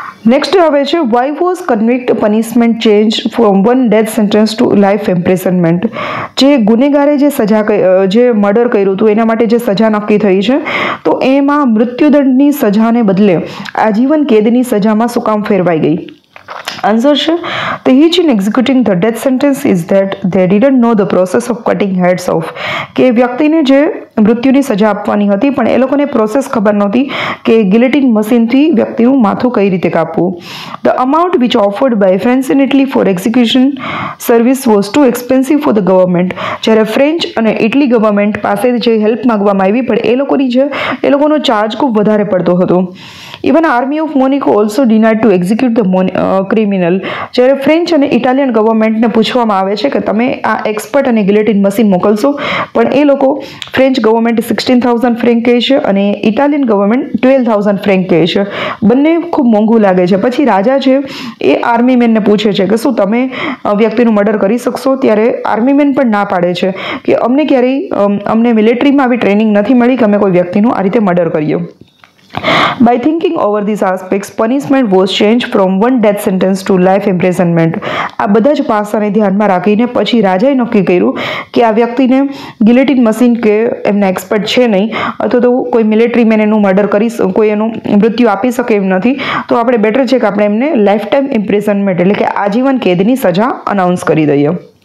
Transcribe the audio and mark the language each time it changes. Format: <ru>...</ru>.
<en>next</en> <gu>આવે છે</gu> <en>Why was convict punishment change from one death sentence to life imprisonment.</en> <gu>જે ગુનેગારે જે murder કર્યું હતું એના માટે જે સજા નક્કી થઈ છે, તો એમાં મૃત્યુદંડની સજાને બદલે આજીવન કેદની સજામાં શું કામ ફેરવાઈ ગઈ?</gu> <en>Answer છે the hitch in executing the death sentence is that they didn't know the process of cutting heads off.</en> <gu>કે વ્યક્તિને જે મૃત્યુની સજા આપવાની હતી પણ એ લોકોને પ્રોસેસ ખબર નહોતી કે ગિલેટિન મશીનથી વ્યક્તિનું માથું કઈ રીતે કાપવું.</gu> <en>The amount which offered by France in Italy for execution service was too expensive for the government.</en> <gu>જ્યારે ફ્રેન્ચ અને ઇટલી ગવર્મેન્ટ પાસે જે હેલ્પ માંગવામાં આવી પણ એ લોકોનો ચાર્જ ખૂબ વધારે પડતો હતો.</gu> <en>Even army of Monaco also denied to execute the criminal.</en> <gu>જ્યારે ફ્રેન્ચ અને ઇટાલિયન ગવર્મેન્ટને પૂછવામાં આવે છે કે તમે આ એક્સપર્ટ અને ગિલેટિન મશીન મોકલશો, પણ એ લોકો ફ્રેન્ચ ગવર્મેન્ટ 16,000 ફ્રેન્ક કહે છે અને ઇટાલિયન ગવર્મેન્ટ 12,000 ફ્રેન્ક કહે છે. બંને ખૂબ મોંઘું લાગે છે. પછી રાજા છે એ આર્મી મેનને પૂછે છે કે શું તમે વ્યક્તિનું મર્ડર કરી શકશો? ત્યારે આર્મી મેન પણ ના પાડે છે કે અમને મિલિટરીમાં આવી ટ્રેનિંગ નથી મળી કે અમે કોઈ વ્યક્તિનું આ રીતે મર્ડર કરીએ.</gu> <en>By thinking over these aspects, punishment was changed from one death sentence to life imprisonment.</en> <gu>આ બધા જ પાસાને ધ્યાનમાં રાખીને પછી રાજાએ નક્કી કર્યું કે આ વ્યક્તિને ગિલેટિન મશીન કે એમના એક્સપર્ટ છે નહીં, અથવા તો કોઈ મિલિટરી મેન એનું મર્ડર કોઈ એનું મૃત્યુ આપી શકે એમ નથી, તો આપણે બેટર છે કે આપણે એમને લાઈફ ટાઈમ ઇમ્પ્રિઝનમેન્ટ એટલે કે આજીવન કેદની સજા અનાઉન્સ કરી દઈએ.</gu>